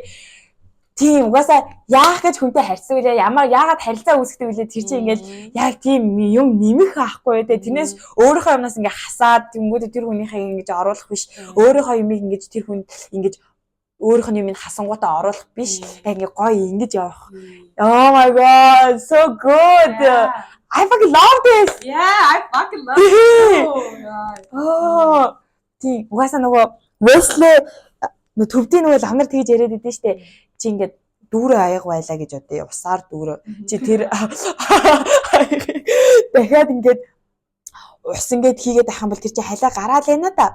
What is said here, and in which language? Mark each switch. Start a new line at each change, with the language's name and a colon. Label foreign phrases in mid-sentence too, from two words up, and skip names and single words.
Mongolian: Тийм угаасаа яах гэж хүнтэй харьцдаг вэ? Яагаад харилцаа үүсгдэг вэ? Тэр чинь ингээд яг тийм юм нэмэх аахгүй тий. Тэрнээс өөрийнхөө юмнаас ингээ хасаад тэнгүүд тэр хүнийхээ ингэж оруулах биш. Өөрийнхөө юмыг ингэж тэр хүнд ингэж өөрийнх нь юм хасангуудаа оруулах биш. Яг ингээ гоё ингэж явах.
English: Oh my god, so good. Yeah. I fucking love this. Yeah, I fucking love it.
Mongolian: Oh. Тийм угаасаа нөгөө Wesley төвдийн нөгөө ламнар тэгж яриад идэв штэ. Чи ингээд дүүрээ аяг байлаа гэж бодъё. Усаар дүүрээ. Чи тэр дахиад ингээд ус ингээд хийгээд ах юм бол тэр чи халаа гараал байна да.